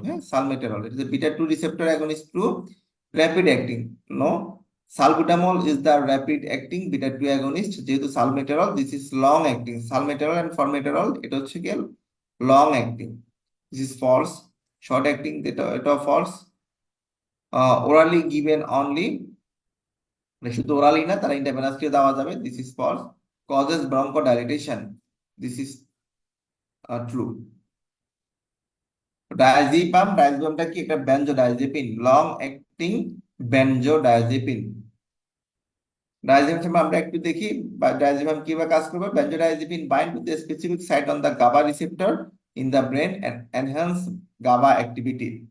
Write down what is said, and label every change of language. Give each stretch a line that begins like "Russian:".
English: হ্যাঁ, salmeterol, it is a beta 2 receptor agonist to rapid acting. No, salbutamol is the rapid acting beta 2 agonist,
Bangla: যেহেতু
English: Salmeterol this is long acting. Salmeterol and formoterol
Bangla: এটা হচ্ছে কি
English: long acting, this is false. short acting এটা false. orally given only,
Bangla: মানে শুধু orally না, তারা ইন্টারভেনাসলি দেওয়া যাবে,
English: this is false. causes bronchodilation, this is true.
Bangla: ডায়াজিপামটা কি একটা benzodiazepine, long acting benzodiazepine. Diazepam আমরা একটু দেখি ডায়াজিপাম কিভাবে কাজ করবে।
English: Benzodiazepine bind with a specific site on the GABA receptor in the brain and enhance GABA activity.